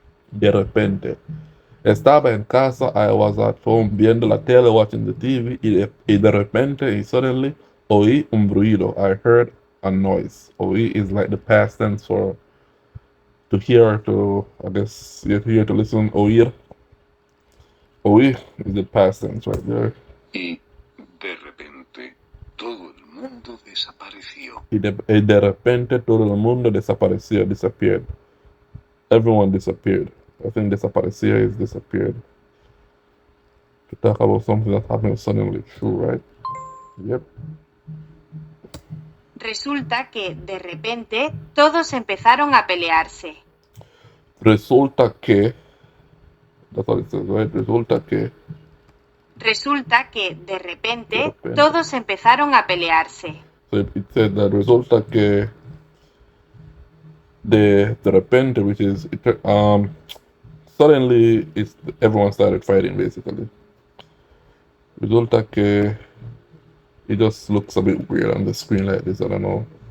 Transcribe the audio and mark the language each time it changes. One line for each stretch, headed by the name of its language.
Spanish: De repente. Estaba en casa,
English: I was at home
Spanish: viendo la tele,
English: watching the TV,
Spanish: y de repente, y
English: suddenly,
Spanish: oí un ruido.
English: I heard a noise.
Spanish: Oí
English: is like the past tense for to hear, to, I guess, you hear to listen,
Spanish: oír. Oí
English: is the past tense right there.
Spanish: y de repente, todo el mundo desapareció. Y de repente todo el mundo desapareció,
English: disappeared. Everyone disappeared. I think
Spanish: desaparecer
English: is disappeared. To talk about something that happened suddenly, true, right? Yep.
Spanish: Resulta que, de repente, todos empezaron a pelearse. Resulta que,
English: that's what it says, right?
Spanish: Resulta que, Resulta que, de repente, De repente. todos empezaron a pelearse.
English: so it said that
Spanish: resulta que de repente,
English: which is, suddenly everyone started fighting, basically.
Spanish: Resulta que
English: it just looks a bit weird on the screen like this, I don't know.